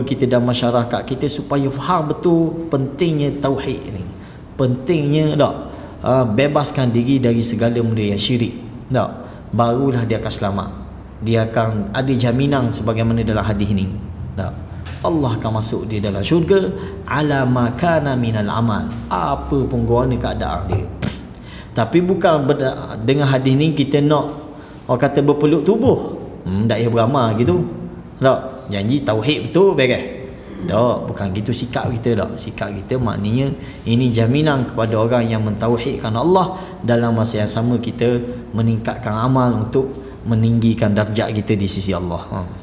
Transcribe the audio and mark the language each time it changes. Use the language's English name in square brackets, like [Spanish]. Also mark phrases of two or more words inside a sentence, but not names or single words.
[Malay] kita dan masyarakat kita supaya faham betul pentingnya tauhid ni, pentingnya tak, bebaskan diri dari segala benda yang syirik, tak, barulah dia akan selamat, dia akan ada jaminan sebagaimana dalam hadis ni, tak, Allah akan masuk dia dalam syurga [Arabic] على ما كان من العمل, [Malay] apa pun guana keadaan dia. Tapi bukan dengan hadis ni kita nak orang kata berpeluk tubuh, tak payah beramal gitu, tak, janji tauhid betul beres, tak, bukan gitu sikap kita, tak. Sikap kita maknanya ini jaminan kepada orang yang mentauhidkan Allah, dalam masa yang sama kita meningkatkan amal untuk meninggikan darjat kita di sisi Allah.